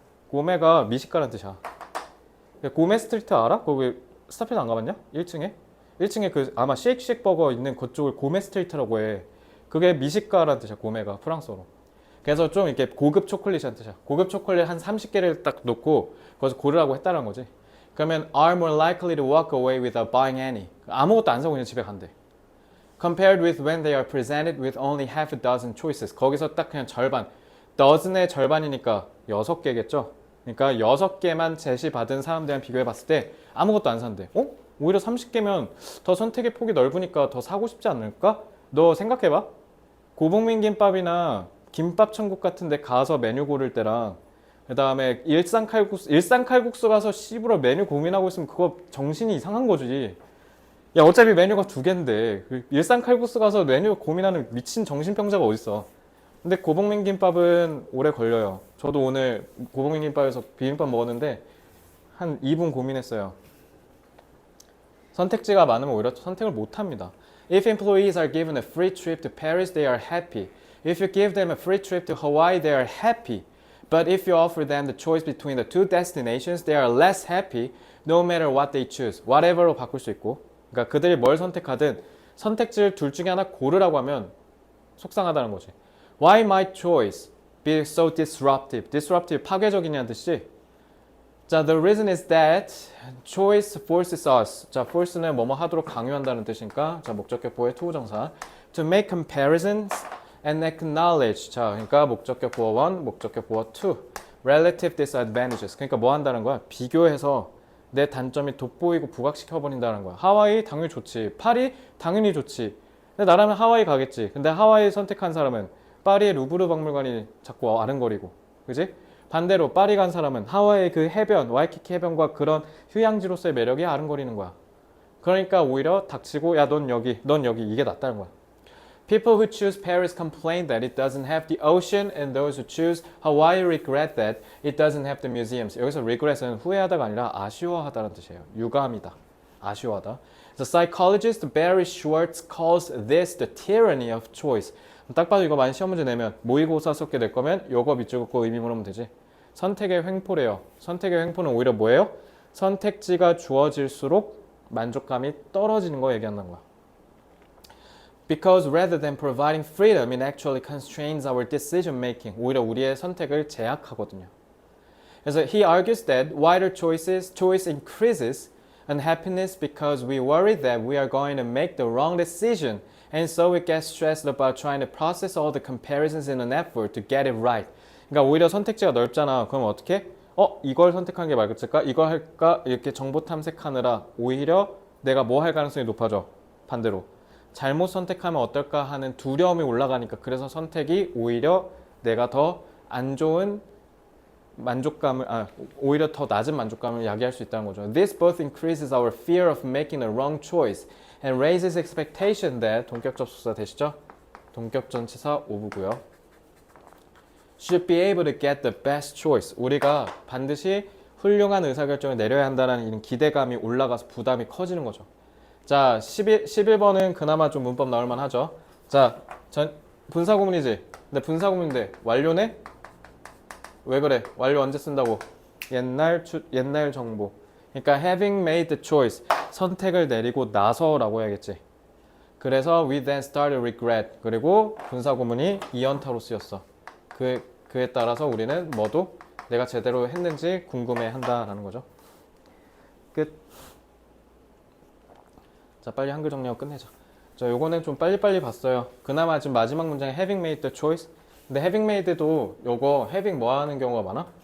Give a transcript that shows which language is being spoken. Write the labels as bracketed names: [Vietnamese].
[Korean] 고메가 미식가란 뜻이야. 고메 스트리트 알아? 거기 스타필드 안 가봤냐? 1층에? 1층에 그 아마 쉐이크쉑 버거 있는 그쪽을 고메 스트리트라고 해. 그게 미식가란 뜻이야. 고메가 프랑스어로. 그래서 좀 이렇게 고급 초콜릿이란 뜻이야. 고급 초콜릿 한 30개를 딱 놓고 거기서 고르라고 했다는 거지. [English] 그러면 are more likely to walk away without buying any. [Korean] 아무것도 안 사고 그냥 집에 간대. [English] Compared with when they are presented with only half a dozen choices. [Korean] 거기서 딱 그냥 절반. dozen의 절반이니까 6개겠죠. 그러니까 6개만 제시받은 사람들이랑 비교해 봤을 때 아무것도 안 산대. 오히려 30개면 더 선택의 폭이 넓으니까 더 사고 싶지 않을까? 너 생각해봐. 고봉민 김밥이나 김밥 천국 같은 데 가서 메뉴 고를 때랑 그 다음에 일산 칼국수 가서 씨부러 메뉴 고민하고 있으면 그거 정신이 이상한 거지. 야 어차피 메뉴가 2개인데 그 일산 칼국수 가서 메뉴 고민하는 미친 정신병자가 어딨어. 근데 고봉민 김밥은 오래 걸려요. 저도 오늘 고봉민 김밥에서 비빔밥 먹었는데 한 2분 고민했어요. 선택지가 많으면 오히려 선택을 못 합니다. [English] If employees are given a free trip to Paris, they are happy. If you give them a free trip to Hawaii, they are happy. But if you offer them the choice between the two destinations, they are less happy no matter what they choose. [Korean] whatever로 바꿀 수 있고. 그러니까 그들이 뭘 선택하든 선택지를 둘 중에 하나 고르라고 하면 속상하다는 거지. [English] Why my choice be so disruptive? [Korean] disruptive 파괴적이냐는 뜻이. [English] 자, the reason is that choice forces us. [Korean] 자, force는 뭐뭐 하도록 강요한다는 뜻이니까 자, 목적격보의 투부정사. [English] To make comparisons and acknowledge. [Korean] 자, 그러니까 목적격보어 1, 목적격보어 2. [English] relative disadvantages. [Korean] 그러니까 뭐 한다는 거야? 비교해서 내 단점이 돋보이고 부각시켜버린다는 거야. 하와이 당연히 좋지. 파리 당연히 좋지. 근데 나라면 하와이 가겠지. 근데 하와이 선택한 사람은 파리의 루브르 박물관이 자꾸 아른거리고. 그지? 반대로 파리 간 사람은 하와이의 그 해변, 와이키키 해변과 그런 휴양지로서의 매력이 아른거리는 거야. 그러니까 오히려 닥치고 야 넌 여기 이게 낫다는 거야. [English] People who choose Paris complain that it doesn't have the ocean, and those who choose Hawaii regret that it doesn't have the museums. [Korean] 여기서 regret은 후회하다가 아니라 아쉬워하다는 뜻이에요. 유감이다. 아쉬워하다. [English] The psychologist Barry Schwartz calls this the tyranny of choice. [Korean] 딱 봐도 이거 많이 시험 문제 내면 모의고사 썼게 될 거면 요거 밑줄 긋고 의미 물으면 되지. 선택의 횡포래요. 선택의 횡포는 오히려 뭐예요? 선택지가 주어질수록 만족감이 떨어지는 거 얘기한다는 거야. [English] Because rather than providing freedom, it actually constrains our decision making. [Korean] 오히려 우리의 선택을 제약하거든요. [English] 그래서 he argues that wider choice increases unhappiness because we worry that we are going to make the wrong decision, and so we get stressed about trying to process all the comparisons in an effort to get it right. [Korean] 그러니까 오히려 선택지가 넓잖아. 그럼 어떻게? 이걸 선택하는 게 맞을까? 이거 할까? 이렇게 정보 탐색하느라 오히려 내가 뭐 할 가능성이 높아져. 반대로. 잘못 선택하면 어떨까 하는 두려움이 올라가니까 그래서 선택이 오히려 내가 더 안 좋은 만족감을 오히려 더 낮은 만족감을 야기할 수 있다는 거죠. [English] This both increases our fear of making a wrong choice and raises expectation that [Korean] 동격 접속사 되시죠? 동격 전치사 오브고요. [English] Should be able to get the best choice. [Korean] 우리가 반드시 훌륭한 의사결정을 내려야 한다는 이런 기대감이 올라가서 부담이 커지는 거죠. 자, 11번은 그나마 좀 문법 나올 만하죠. 자, 분사구문이지. 근데 분사구문인데 완료네? 왜 그래? 완료 언제 쓴다고? 옛날 정보. [English] 그러니까 having made the choice. [Korean] 선택을 내리고 나서라고 해야겠지. [English] 그래서 we then start to regret. [Korean] 그리고 분사구문이 이연타로 쓰였어. 그에 따라서 우리는 뭐도 내가 제대로 했는지 궁금해한다라는 거죠. 끝. 자, 빨리 한글 정리하고 끝내자. 자, 요거는 좀 빨리빨리 봤어요. 그나마 지금 마지막 문장에 [English] having made the choice. [Korean] 근데 having made도 요거 having 뭐 하는 경우가 많아?